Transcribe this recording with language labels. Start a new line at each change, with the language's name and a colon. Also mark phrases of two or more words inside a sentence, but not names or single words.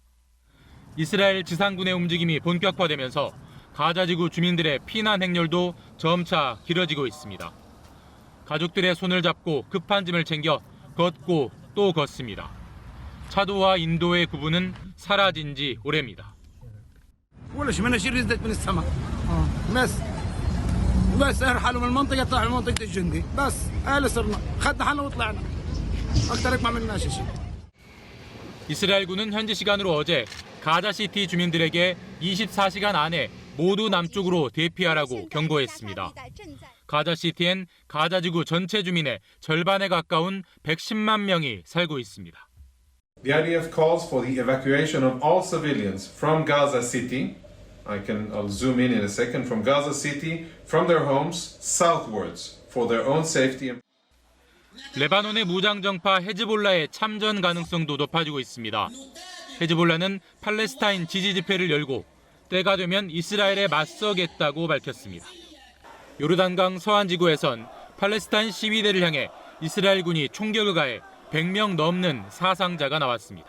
Korean: 이스라엘 지상군의 움직임이 본격화되면서 가자지구 주민들의 피난 행렬도 점차 길어지고 있습니다. 가족들의 손을 잡고 급한 짐을 챙겨 걷고 또 걷습니다. 차도와 인도의 구분은 사라진 지 오래입니다.
Arabic: بس ارحلوا من المنطقه طلعوا من منطقه الجندي بس اهل صرنا خدنا حالنا وطلعنا اكثر ما عملناش شيء.
Korean: 이스라엘군은 현지 시간으로 어제 가자시티 주민들에게 24시간 안에 모두 남쪽으로 대피하라고 경고했습니다. 가자시티엔 가자지구 전체 주민의 절반에 가까운 110만 명이 살고 있습니다.
English: The IDF calls for the evacuation of all civilians from Gaza City. I'll zoom in a second, from Gaza City, from their homes southwards for their own safety.
Korean: 레바논의 무장정파 헤즈볼라의 참전 가능성도 높아지고 있습니다. 헤즈볼라는 팔레스타인 지지 집회를 열고 때가 되면 이스라엘에 맞서겠다고 밝혔습니다. 요르단강 서안지구에선 팔레스타인 시위대를 향해 이스라엘군이 총격을 가해 100명 넘는 사상자가 나왔습니다.